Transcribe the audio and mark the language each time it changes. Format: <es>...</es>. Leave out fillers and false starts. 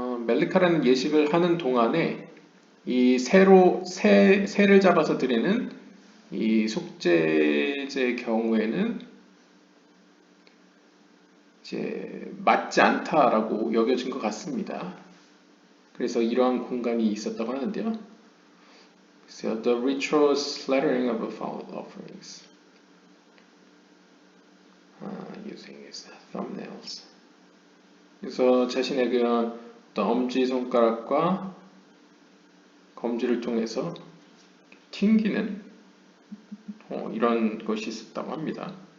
<ko>멜리카라는 예식을 하는 동안에 이 새를 잡아서 드리는 이 속죄제 경우에는 이제 맞지 않다라고 여겨진 것 같습니다. 그래서 이러한 공간이 있었다고 하는데요.</ko> <en>So the ritual slaughtering of fowl offerings using his thumbnails.</en> <ko>그래서 자신의 그런 어떤 엄지손가락과 검지를 통해서 튕기는 이런 것이 있었다고 합니다.</ko>